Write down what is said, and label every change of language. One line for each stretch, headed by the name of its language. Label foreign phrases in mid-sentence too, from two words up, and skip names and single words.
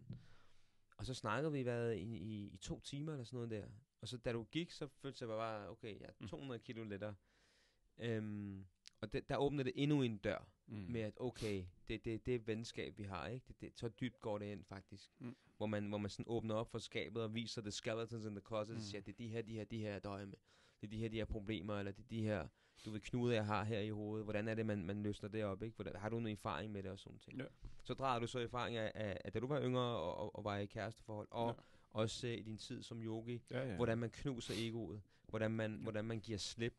Danish: Og så snakkede vi i 2 timer eller sådan noget der. Og så da du gik, så følte jeg bare, okay, jeg er 200 kilo lettere. Og der åbnede det endnu en dør med, at okay, det er venskab, vi har, ikke? Så dybt går det ind, faktisk. Hvor man sådan åbner op for skabet og viser
English: the skeletons in the closet,
Danish: og siger, det er de her, jeg døjer med. Det er de her problemer, eller det er de her, du ved, knude, jeg har her i hovedet. Hvordan er det, man løsner det op, ikke? Har du noget erfaring med det og sådan ting? Ja. Så drager du så erfaring af da du var yngre og var i kæresteforhold, og også i din tid som yogi, hvordan man knuser egoet, hvordan man giver slip.